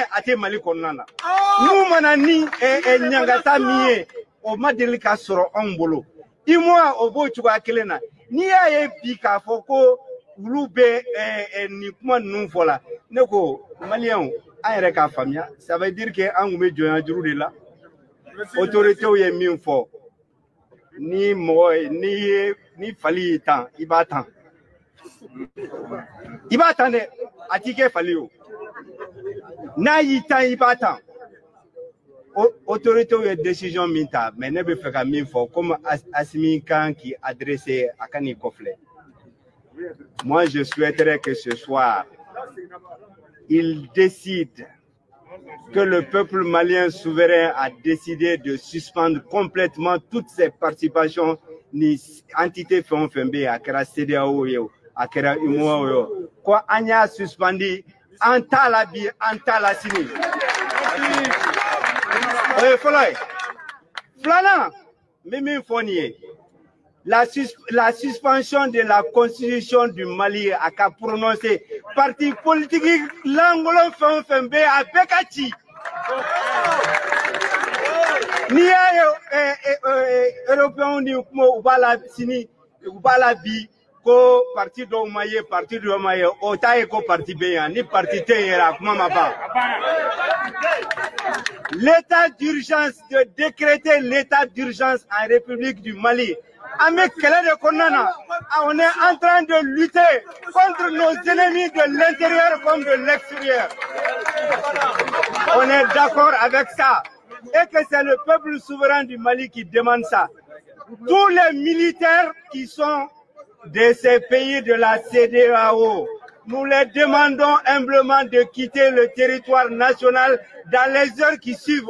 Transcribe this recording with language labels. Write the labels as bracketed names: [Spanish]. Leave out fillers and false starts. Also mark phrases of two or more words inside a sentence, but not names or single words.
[Bambara] a tɛ Mali kɔnɔna na n'u mana ni ɲangata min ye o ma deli ka sɔrɔ anw bolo UMOA o b'o cogoya kelen na n'i y'a ye bi k'a fɔ ko olu bɛ nin kuma ninnu fɔ la ne ko Maliens an yɛrɛ k'a faamuya [French] ça veut dire que [Bambara] an tun bɛ jɔnya juru de la autorités ye min fɔ ni mɔgɔ ni fali y'i tan i b'a tan dɛ a t'i kɛ fali o n'a y'i tan i b'a tan autorités ye décision min ta mais ne bɛ fɛ ka min fɔ comme Assimi kan k'i adresser a ka n'i kɔfilɛ [French] moi je souhaiterais que ce soir il décide que le peuple malien souverain a décidé de suspendre complètement toutes ses participations [Bambara] ni entité fɛn o fɛn bɛ yen a kɛra CEDEAO ye o a kɛra UMOA ye o ko an y'a suspendi an t'a la bi an t'a la sini o ye fɔlɔ ye filanan n bɛ min fɔ nin ye [French] la suspension de la constitution du Mali [Bambara] a ka prononcer [French] parti politique [Bambara] langolon fɛn o fɛn bɛ yen a bɛɛ ka ci n'i y'a ye européens ni kuma u b'a la sini u b'a la bi ko parti dɔw ma ye parti dɔw ma ye o t'a ye ko parti bɛ yan ni parti tɛ yen yɛrɛ a kuma ma ban [French] l'état d'urgence de décréter l'état d'urgence en République du Mali [Bambara] an bɛ kɛlɛ de kɔnɔna na [French] on est en train de lutter contre nos ennemis de l'intérieur comme de l'extérieur on est d'accord avec ça et que c'est le peuple souverain du Mali qui demande ça. Tous les militaires qui sont de ces pays de la CEDEAO, nous les demandons humblement de quitter le territoire national dans les heures qui suivent.